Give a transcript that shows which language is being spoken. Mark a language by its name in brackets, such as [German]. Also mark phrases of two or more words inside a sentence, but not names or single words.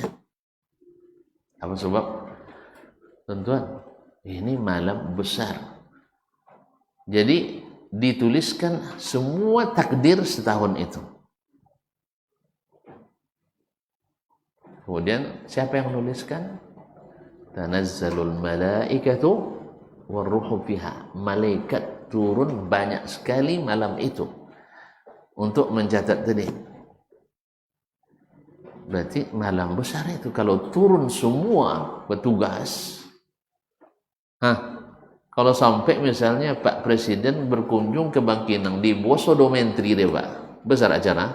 [Indonesian] Apa sebab? Tuan-tuan, ini malam besar. Jadi dituliskan semua takdir setahun itu. Kemudian siapa yang menuliskan? [Arabic] تنزل الملائكة والروح فيها. [Indonesian] Malaikat turun banyak sekali malam itu untuk mencatat tadi. Berarti malam besar itu kalau turun semua petugas. Kalau sampai misalnya Pak Presiden berkunjung ke Bangkinang di Boso Domentri deh Pak, besar acara.